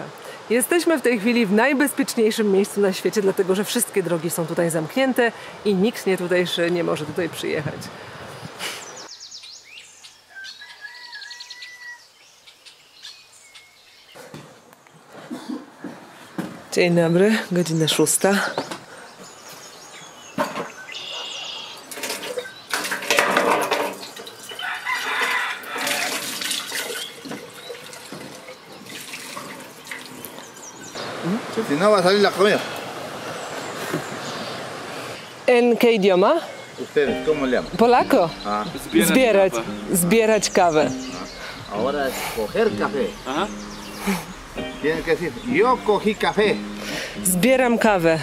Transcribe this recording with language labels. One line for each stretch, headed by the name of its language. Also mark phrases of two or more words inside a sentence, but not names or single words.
Polish: Jesteśmy w tej chwili w najbezpieczniejszym miejscu na świecie, dlatego że wszystkie drogi są tutaj zamknięte i nikt nietutejszy nie może tutaj przyjechać. Dzień dobry, godzina 6.
Spanish: Si no, va a salir la comida. En qué idioma? ¿Ustedes cómo le llaman? Polako. Ah.
Polish: Zbierać kawę.
Spanish: Ahora es coger café. Ajá. Tienen que decir, yo cogí café.
Polish: Zbieram kawę.